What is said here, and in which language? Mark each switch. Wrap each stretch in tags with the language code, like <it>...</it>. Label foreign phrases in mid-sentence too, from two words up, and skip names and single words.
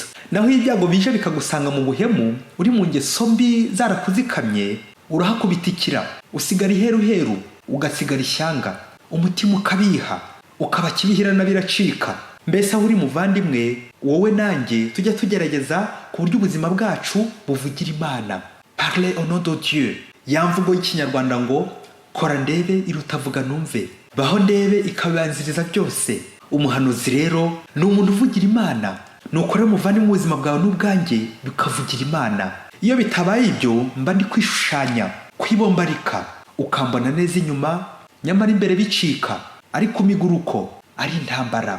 <rw>Naho ibyago bije bikagusanga mu buhemu, uri mu ngeso mbi zarakuzikamye, urahakubitikira, usigara iheruheru, ugasigara ishyanga, umutima ukabiha, ukaba kibihirana biracika. Mbese aho uri muvandimwe, wowe nanjye tujya tugerageza ku buryo ubuzima bwacu buvugira Imana.</rw> <fr>Parler au nom de Dieu.</fr> <rw>Yamvugo y'ikinyarwanda ngo kora ndebe irutavuga numve, baho ndebe ikabanziriza byose. Umuhanuzi rero ni umuntu uvugira Imana. Nukore muvandimwe mu buzima bwawe n'ubwanjye bikavugira Imana. Iyo bitabaye ibyo mba ndi kwishushanya, kwibombarika, ukambona neza inyuma, nyamara imbere bicika, ariko umiguruko ari intambara.</rw>